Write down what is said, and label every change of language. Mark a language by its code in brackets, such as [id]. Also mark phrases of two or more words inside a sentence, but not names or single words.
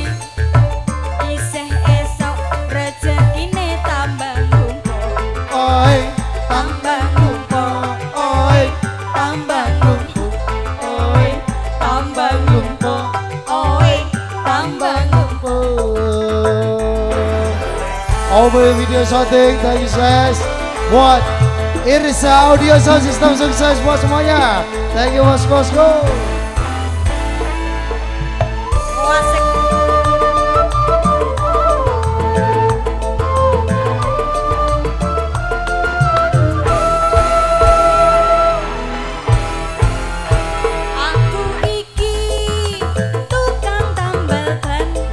[jv] Isih esok rezekine tambah numpuk. oi, Tambah numpuk, oi, tambah numpuk, oi, tambah numpuk, oi, tambah numpuk. [en] Over video shooting, thank you guys. [id] Buat Irsa Audio Sound System sukses buat semuanya. [en] Thank you bosku. Wasik. [jv] Aku iki tukang tambal ban.